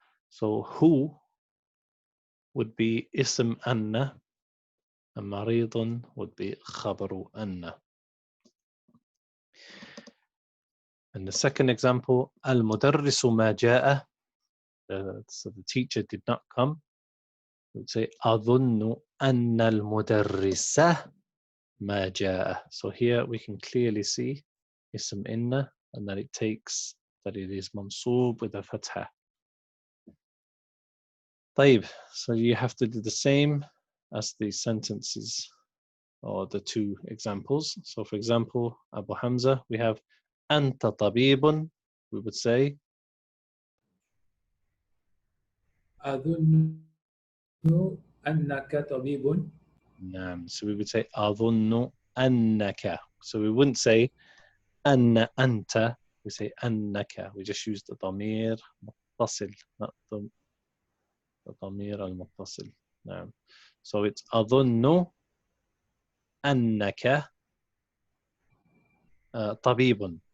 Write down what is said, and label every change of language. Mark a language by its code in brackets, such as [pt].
[en] So who would be اسم أن, and مريض would be خبر أن. And the second example, [ar] المدرس ما جاء. [en] So the teacher did not come. We would say [ar] أظن أن المدرس ما جاء. [en] So here we can clearly see اسم إن, and that it is منصوب with a فتحة. طيب, so you have to do the same as the sentences or the two examples. So for example, Abu Hamza, we have أنت طبيب. We would say [ar] أظن أنك طبيب. نعم. [en] So we would say [ar] أظن أنك. [en] So we wouldn't say أن أنت. We say أنك. We just use the ضمير متصل, not the ضمير المتصل. [ar] نعم. So it's أظن أنك طبيب.